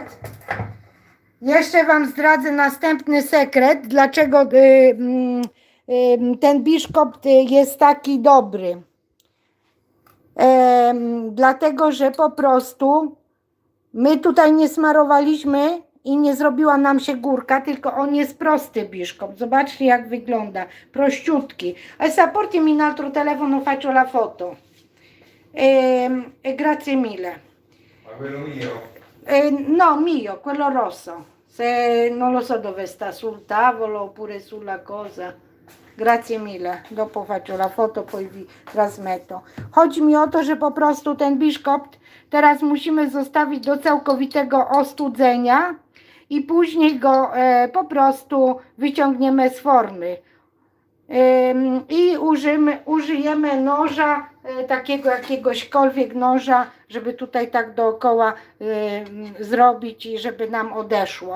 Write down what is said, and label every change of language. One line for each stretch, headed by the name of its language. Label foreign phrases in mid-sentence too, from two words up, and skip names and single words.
Polish: Jeszcze Wam zdradzę następny sekret, dlaczego ten biszkopt jest taki dobry. Dlatego, że po prostu my tutaj nie smarowaliśmy i nie zrobiła nam się górka, tylko on jest prosty biszkopt. Zobaczcie, jak wygląda. Prościutki.
Italian: Adesso portami in altro telefono, faccio la foto. Grazie mille. Ma quello mio? No, mio, quello rosso. Se non lo so dove sta, sul tavolo oppure sulla cosa. Grazie mille. Dopo faccio la foto, poi vi trasmetto.
Polish: Chodzi mi o to, że po prostu ten biszkopt teraz musimy zostawić do całkowitego ostudzenia i później go po prostu wyciągniemy z formy. I użyjemy noża, takiego jakiegośkolwiek noża, żeby tutaj tak dookoła zrobić i żeby nam odeszło.